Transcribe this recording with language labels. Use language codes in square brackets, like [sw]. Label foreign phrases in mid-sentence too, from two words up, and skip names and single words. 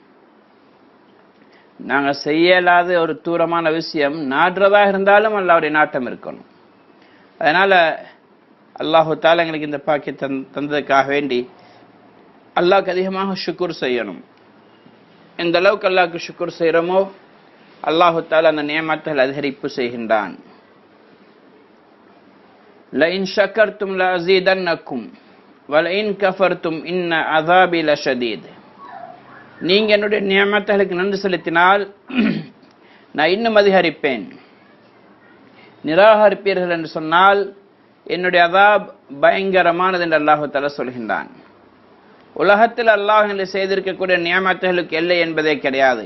[ta] நாங்கள் செய்யலாத ஒரு தூரமான விஷயம் நாடுறதாக இருந்தாலும் அல்லாஹ்வுடைய நாட்டம் இருக்கணும். அதனால் [ar] الله تعالى [ta] எங்களுக்கு இந்த பாக்கியத்தை தந்ததுக்காக வேண்டி அல்லாஹ்க்கு அதிகமாக ஷுக்குர் செய்யணும். எந்த அளவுக்கு அல்லாஹ்க்கு ஷுக்குர் செய்கிறோமோ [ar] الله تعالى [ta] அந்த நியமத்தில் அதிகரிப்பு செய்கின்றான். [ar] لئن شكرتم لأزيدنكم ولئن كفرتم إن عذابي لشديد. [ta] நீங்கள் என்னுடைய நியமத்துகளுக்கு நன்றி செலுத்தினால் நான் இன்னும் அதிகரிப்பேன், நிராகரிப்பீர்கள் என்று சொன்னால் என்னுடைய அதாப் பயங்கரமானது என்று [ar] الله تعالى [ta] சொல்கின்றான். உலகத்தில் அல்லாஹ் செய்திருக்கக்கூடிய நியமத்துகளுக்கு எல்லை என்பதே கிடையாது.